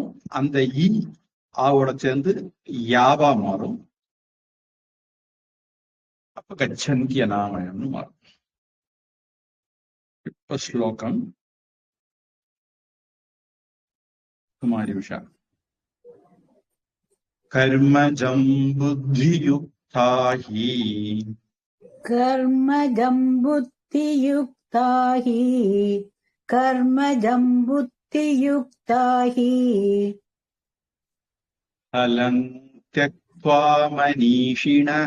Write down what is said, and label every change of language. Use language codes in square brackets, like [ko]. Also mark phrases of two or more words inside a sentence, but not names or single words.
[ta] அந்த ஈ ஆவோட சேர்ந்து யாவா மாறும். அப்ப கச்சந்தியனாமயம்னு மாறும். இப்ப ஸ்லோகம் குமாரி உஷா. [sa] कर्मजं बुद्धियुक्ता हि कर्मजं बुद्धियुक्ता हि कर्मजं बुद्धियुक्ता हि फलं त्यक्त्वा मनीषिणः